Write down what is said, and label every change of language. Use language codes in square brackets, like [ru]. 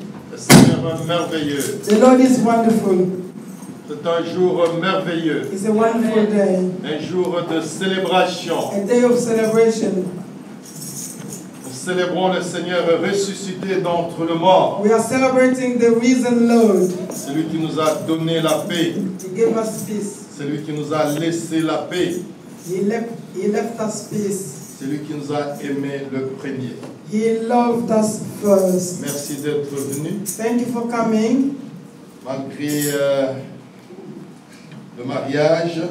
[fr] Le Seigneur est merveilleux. [en] The Lord is wonderful. [fr] C'est un jour merveilleux. [en] It's a wonderful day. [fr] Un jour de célébration. [en] A day of celebration. [fr] Nous célébrons le Seigneur ressuscité d'entre les morts. [en] We are celebrating the risen Lord. [fr] Celui qui nous a donné la paix. [en] He gave us peace. [fr] Celui qui nous a laissé la paix. [en] He left us peace. [fr] Celui qui nous a aimé le premier. [en] He loved us first. [fr] Merci d'être venu. [en] Thank you for coming. [fr] Malgré le mariage,